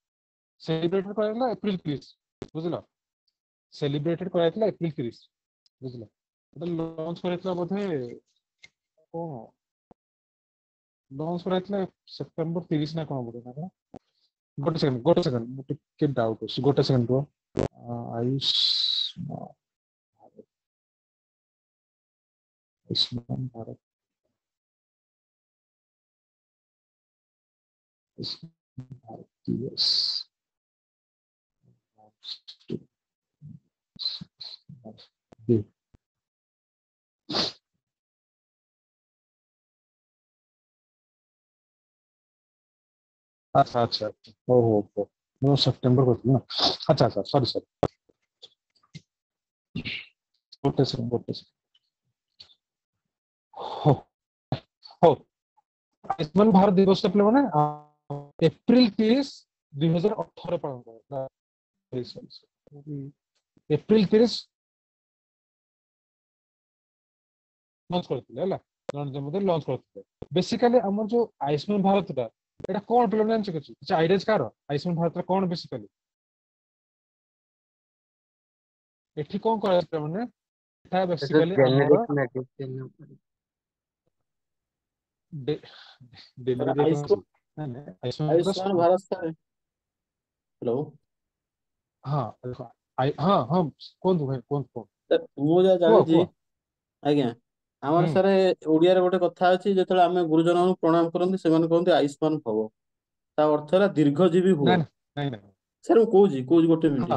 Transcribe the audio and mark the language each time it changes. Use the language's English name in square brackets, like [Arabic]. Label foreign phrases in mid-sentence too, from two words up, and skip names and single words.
[Odia] ସେଲିବ୍ରେଟେଡ କରାଯାଇଥିଲା ଏପ୍ରିଲ 30 ବୁଝିଲ? ସେଲିବ୍ରେଟେଡ କରାଯାଇଥିଲା ଏପ୍ରିଲ 30 ବୁଝିଲ? ଏଟା ଲଞ୍ଚ କରାଯାଇଥିଲା ବୋଧେ କଣ ଲଞ୍ଚ କରାଯାଇଥିଲା ସେପ୍ଟେମ୍ବର 30 ନା କଣ ବୋଧେ ନା କଣ? ଗୋଟେ ସେକେଣ୍ଡ ମୁଁ ଟିକେ ଡାଉଟ ଅଛି ଗୋଟେ ସେକେଣ୍ଡ ରୁହ। [Hindi] ଆୟୁଷ୍ମାନ आयुष्मान भारत आयुष्मान भारत दिवस दे- अच्छा अच्छा अच्छा हो [Odia] ମୁଁ ସେପ୍ଟେମ୍ବର କରିଥିଲି ନା ଆଚ୍ଛା ଆଚ୍ଛା ସରି ସରି ଗୋଟେ ସେକେଣ୍ଡ ହଉ ହଉ ଆୟୁଷ୍ମାନ ଭାରତ ଦିବସ ପିଲାମାନେ ଏପ୍ରିଲ 30 2018 ପାଳନ କରାଯାଇଥିଲା। ଏପ୍ରିଲ 30 ଲଞ୍ଚ କରିଥିଲେ ହେଲା। ଲଞ୍ଚ କରିଥିଲେ। ବେସିକାଲି ଆମର ଯୋଉ ଆୟୁଷ୍ମାନ ଭାରତଟା ଏଇଟା କଣ ପିଲାମାନେ ଜାଣିଛ କିଛି ଆଇଡିଆ କାହାର ଆୟୁଷ୍ମାନ ଭାରତଟା କଣ ବେସିକାଲି ଏଠି କଣ କରାଯାଇଥିଲା ମାନେ ଏଟା [English] This is [Odia] ବେସିକାଲି ଆମର [English] generic medicine. [Hindi] सर [Odia] ଡେଲିଭରି କଣ ଅଛି [Hindi] आयुष्मान [Odia] ନାଇଁ ନାଇଁ ଆୟୁଷ୍ମାନ ଭାରତ [Hindi] आयुष्मान भारत सर हेलो [Odia] ହଁ ଦେଖ ହଁ ହଁ କୁହନ୍ତୁ ଭାଇ କୁହନ୍ତୁ କୁହନ୍ତୁ सर ମୁଁ ଯାହା କୁହ ଜାଣିଛି କୁହ ଆଜ୍ଞା ଆମର ହୁଁ ସାର୍ ଓଡିଆରେ ଗୋଟେ କଥା ଅଛି ଯେତେବେଳେ ଆମେ ଗୁରୁଜନଙ୍କୁ ପ୍ରଣାମ କରନ୍ତି ସେମାନେ କହନ୍ତି ଆୟୁଷ୍ମାନ ଭବ ତା ଅର୍ଥ ହେଲା ଦୀର୍ଘଜୀବୀ ହୁଅ। ନାଇଁ ନାଇଁ ନାଇଁ ସାର୍ ମୁଁ କହୁଛି ଗୋଟେ ମିନିଟ୍